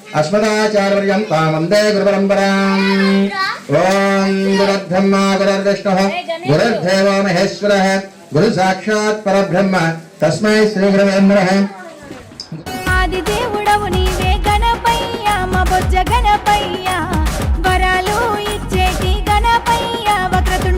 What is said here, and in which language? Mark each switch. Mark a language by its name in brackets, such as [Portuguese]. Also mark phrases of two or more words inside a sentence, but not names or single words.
[Sanskrit] अस्मदाचार्यपर्यन्तां वन्दे गुरुपरम्पराम्। ॐ गुरुर्ब्रह्मा गुरुर्विष्णुः गुरुर्देवो महेश्वरः गुरुसाक्षात् परब्रह्म तस्मै श्रीगुरवे नमः। [Telugu] ఆదిదేవుడవు నీవే గణపయ్య మా బొజ్జ గణపయ్య వరాలు ఇచ్చేటి గణపయ్య వక్రతుండ